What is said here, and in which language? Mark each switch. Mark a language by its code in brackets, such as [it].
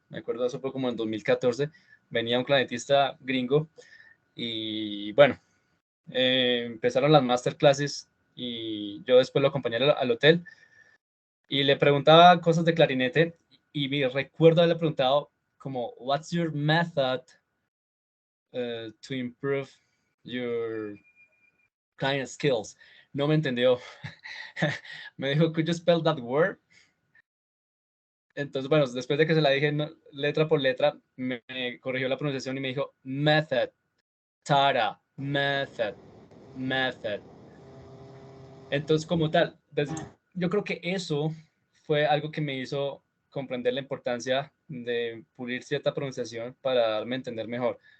[es] Me acuerdo, eso fue como en 2014. Venía un clarinetista gringo y bueno, empezaron las masterclasses y yo después lo acompañé al hotel y le preguntaba cosas de clarinete y me recuerdo haberle preguntado como, [en] what's your method to improve your clarinet skills? [es] No me entendió. Me dijo, [en] could you spell that word? [es] Entonces, bueno, después de que se la dije letra por letra, me corrigió la pronunciación y me dijo, method, tara, method, method. Entonces, como tal, yo creo que eso fue algo que me hizo comprender la importancia de pulir cierta pronunciación para darme a entender mejor.